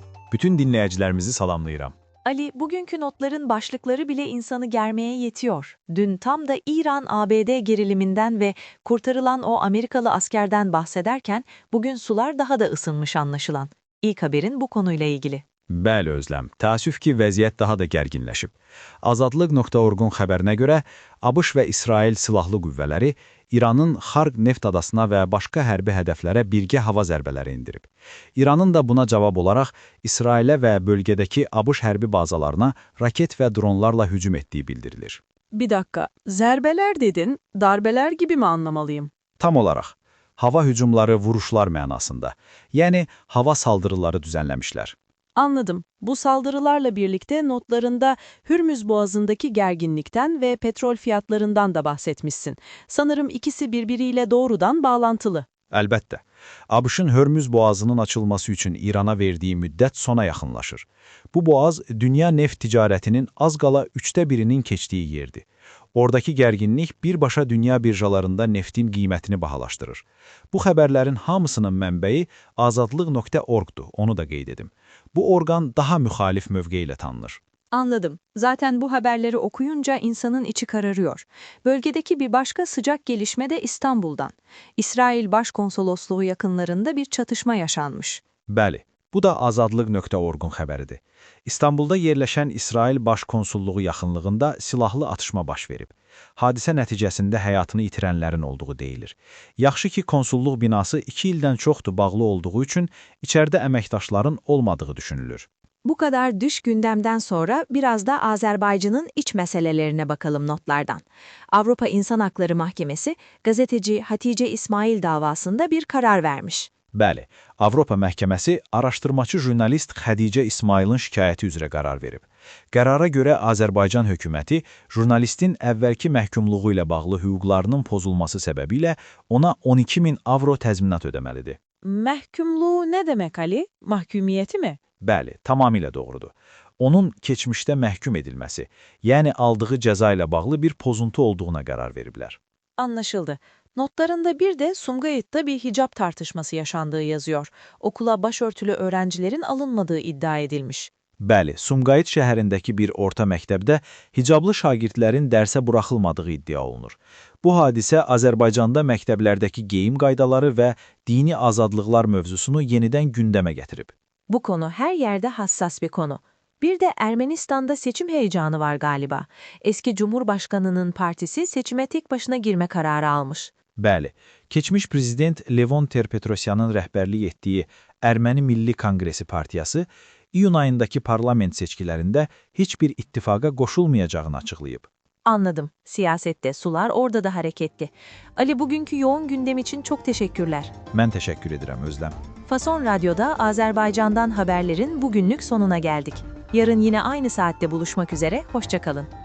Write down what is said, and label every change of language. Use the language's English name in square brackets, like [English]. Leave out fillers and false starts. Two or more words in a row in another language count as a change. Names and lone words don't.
[Turkish] Bütün dinleyicilerimizi salamlayıram. Ali, bugünkü notların başlıkları bile insanı germeye yetiyor. Dün tam da İran-ABD geriliminden ve kurtarılan o Amerikalı askerden bahsederken bugün sular daha da ısınmış anlaşılan. İlk haberin bu konuyla ilgili. [Azerbaijani] Bəli Özlem, təəssüf ki, vəziyyət daha da gərginləşib. Azadlıq.org-un xəbərinə görə, ABŞ və İsrail silahlı qüvvələri İranın Xarq neft adasına və başqa hərbi hədəflərə birgə hava zərbələri indirib. İranın da buna cavab olaraq İsrailə və bölgədəki ABŞ hərbi bazalarına raket və dronlarla hücum etdiyi bildirilir. [Turkish] Bir dakika, zərbələr dedin, darbeler gibi mi anlamalıyım? [Azerbaijani] Tam olaraq, hava hücumları vuruşlar mənasında, yəni [Turkish] hava saldırıları [Azerbaijani] düzənləmişlər. [Turkish] Anladım. Bu saldırılarla birlikte notlarında Hürmüz Boğazı'ndaki gerginlikten ve petrol fiyatlarından da bahsetmişsin. Sanırım ikisi birbiriyle doğrudan bağlantılı. [Azerbaijani] Əlbəttə, ABŞ-ın Hörmüz boğazının açılması üçün İrana verdiyi müddət sona yaxınlaşır. Bu boğaz, dünya neft ticarətinin az qala 1/3-nin keçdiyi yerdir. Oradakı gərginlik birbaşa dünya birjalarında neftin qiymətini bahalaşdırır. Bu xəbərlərin hamısının mənbəyi azadlıq.org-dur, onu da qeyd edim. Bu orqan daha müxalif mövqe ilə tanınır. [Turkish] Anladım. Zaten bu haberleri okuyunca insanın içi kararıyor. Bölgedeki bir başka sıcak gelişme de İstanbul'dan. İsrail Başkonsolosluğu yakınlarında bir çatışma yaşanmış. [Azerbaijani] Bəli, bu da azadlıq.org-un xəbəridir. İstanbulda yerləşən İsrail Başkonsulluğu yaxınlığında silahlı atışma baş verib. Hadisə nəticəsində həyatını itirənlərin olduğu deyilir. Yaxşı ki, konsulluq binası 2 ildən çoxdur bağlı olduğu üçün içəridə əməkdaşların olmadığı düşünülür. [Turkish] Bu kadar dış gündemden sonra biraz da Azerbaycan'ın iç meselelerine bakalım notlardan. Avrupa İnsan Hakları Mahkemesi, gazeteci Hatice İsmail davasında bir karar vermiş. [Azerbaijani] Bəli, Avropa Məhkəməsi araşdırmacı jurnalist Xədicə İsmailin şikayəti üzrə qərar verib. Qərara görə Azərbaycan hökuməti jurnalistin əvvəlki məhkumluğu ilə bağlı hüquqlarının pozulması səbəbilə ona 12.000 avro təzminat ödəməlidir. [Turkish] Məhkumluğu ne demek Ali? Mahkumiyeti mi? [Azerbaijani] Bəli, tamamilə doğrudur. Onun keçmişdə məhkum edilməsi, yəni aldığı cəza ilə bağlı bir pozuntu olduğuna qərar veriblər. [Turkish] Anlaşıldı. Notlarında bir de Sumgayıt'ta bir hicap tartışması yaşandığı yazıyor. Okula başörtülü öğrencilerin alınmadığı iddia edilmiş. [Azerbaijani] Bəli, Sumqayıt şəhərindəki bir orta məktəbdə hicablı şagirdlərin dərsə buraxılmadığı iddia olunur. Bu hadisə Azərbaycanda məktəblərdəki geyim qaydaları və dini azadlıqlar mövzusunu yenidən gündəmə gətirib. [Turkish] Bu konu her yerde hassas bir konu. Bir de Ermenistan'da seçim heyecanı var galiba. Eski Cumhurbaşkanı'nın partisi seçime tek başına girme kararı almış. [Azerbaijani] Bəli, keçmiş prezident Levon Ter-Petrosyanın rəhbərlik etdiyi Erməni Milli Konqresi Partiyası iyun ayındakı parlament seçkilərində heç bir ittifaqa qoşulmayacağını açıqlayıb. [Turkish] Anladım. Siyasette sular orada da hareketli. Ali, bugünkü yoğun gündem için çok teşekkürler. [Azerbaijani] Mən təşəkkür edirəm Özlem. [Turkish] Fason Radyo'da Azerbaycan'dan haberlerin bugünlük sonuna geldik. Yarın yine aynı saatte buluşmak üzere, hoşça kalın.